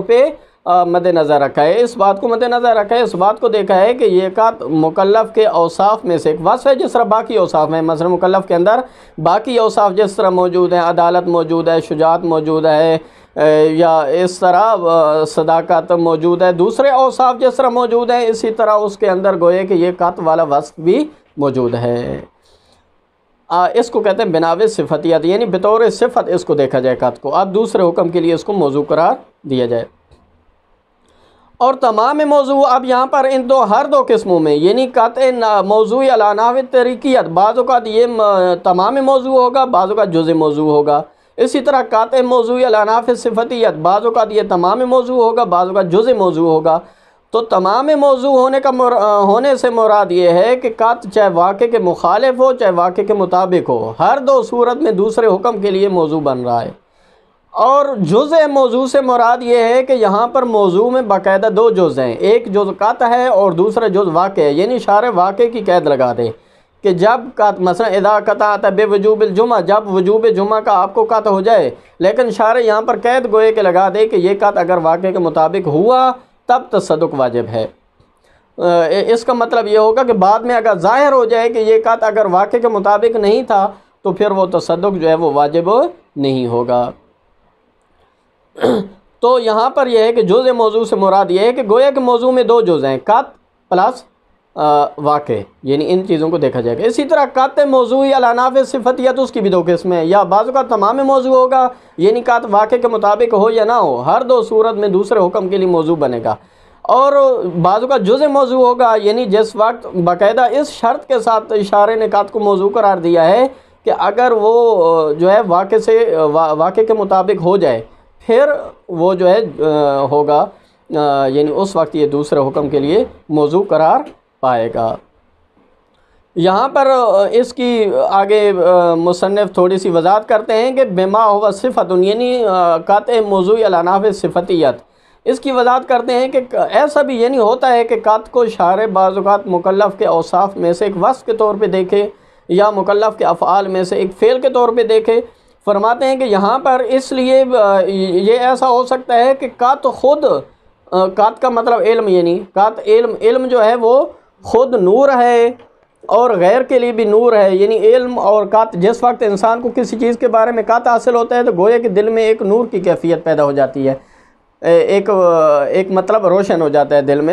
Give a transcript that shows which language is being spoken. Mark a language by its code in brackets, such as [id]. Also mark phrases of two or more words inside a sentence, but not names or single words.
[ur] پہ مد نظر رکھا ہے، اس بات کو مد نظر رکھا ہے، اس بات کو دیکھا ہے کہ یہ قطع مکلف کے اوصاف میں سے ایک وصف ہے، جس طرح باقی اوصاف ہیں، مثلا مکلف کے اندر باقی اوصاف جس طرح موجود ہیں، عدالت موجود ہے، شجاعت موجود ہے، یا اس طرح صداقت موجود ہے، دوسرے اوصاف جس طرح موجود ہیں، اسی طرح اس کے اندر گوئے کہ یہ قطع والا وصف بھی موجود ہے۔ اس کو کہتے ہیں بناو صفتیت، یعنی بطور صفت اس کو دیکھا جائے قطع کو، اب دوسرے حکم کے لیے اس کو موضوع قرار دیا جائے۔ اور تمام موضوع اب یہاں پر ان ہر 2 قسموں میں، یعنی [ar] قطع موضوعی علی نحو الطریقیت، [ur] بعض اوقات یہ تمام موضوع ہوگا، بعض اوقات جزء موضوع ہوگا۔ اسی طرح [ar] قطع موضوعی علی نحو صفتیت، [ur] بعض اوقات یہ تمام موضوع ہوگا، بعض اوقات جزء موضوع ہوگا۔ تو تمام موضوع ہونے سے مراد یہ ہے کہ قطع چاہے واقع کے مخالف ہو چاہے واقع کے مطابق ہو، ہر 2 صورت میں دوسرے حکم کے لیے موضوع بن رہا ہے۔ اور جزء موضوع سے مراد یہ ہے کہ یہاں پر موضوع میں باقاعدہ 2 جز ہیں، ایک جز قطع ہے اور دوسرا جز واقع ہے، یعنی شارع واقع کی قید لگا دے کہ جب قطع مثلا [ar] اذا قطعت بوجوب الجمعہ، [ur] جب وجوب جمعہ کا آپ کو قطع ہو جائے، لیکن شارع یہاں پر قید گوئے کہ لگا دے کہ یہ قطع اگر واقع کے مطابق ہوا تب تصدق واجب ہے۔ اس کا مطلب یہ ہوگا کہ بعد میں اگر ظاہر ہو جائے کہ یہ قطع اگر واقع کے مطابق نہیں تھا تو پھر وہ تصدق جو ہے وہ واجب نہیں ہوگا۔ تو یہاں پر یہ ہے کہ جزء موضوع سے مراد یہ ہے کہ گویا کہ موضوع میں 2 جز ہیں، قطع پلس واقع، یعنی ان چیزوں کو دیکھا جائے گا۔ اسی طرح [ar] قطع موضوعی علی نحو صفتیت، [ur] اس کی بھی 2 قسمیں ہیں، یا بعض کا تمام موضوع ہوگا، یعنی قطع واقع کے مطابق ہو یا نہ ہو، ہر 2 صورت میں دوسرے حکم کے لیے موضوع بنے گا۔ اور بعض کا جزء موضوع ہوگا، یعنی جس وقت باقاعدہ اس شرط کے ساتھ اشارے نے قطع کو موضوع قرار دیا ہے کہ اگر وہ جو ہے واقع کے مطابق ہو جائے پھر وہ جو ہے ہوگا، یعنی اس وقت یہ دوسرے حکم کے لیے موضوع قرار پائے گا۔ یہاں پر اس کی آگے مصنف تھوڑی سی وضاحت کرتے ہیں کہ [ar] بما ہوا صفت، [ur] یعنی [ar] قطع موضوعی علی نحو صفتیت، [ur] اس کی وضاحت کرتے ہیں کہ ایسا بھی یعنی ہوتا ہے کہ قطع کو شارع بعض اوقات مکلف کے اوصاف میں سے ایک وصف کے طور پہ دیکھے، یا مکلف کے افعال میں سے ایک فعل کے طور پہ دیکھے، فرماتے ہیں کہ یہاں پر اس لیے یہ ایسا ہو سکتا ہے کہ قط خود، قط کا مطلب علم، یعنی قط علم جو ہے وہ خود نور ہے اور غیر کے لیے بھی نور ہے، یعنی علم اور قط، جس وقت انسان کو کسی چیز کے بارے میں قط حاصل ہوتا ہے تو گویا کہ دل میں ایک نور کی کیفیت پیدا ہو جاتی ہے، ایک مطلب روشن ہو جاتا ہے دل میں۔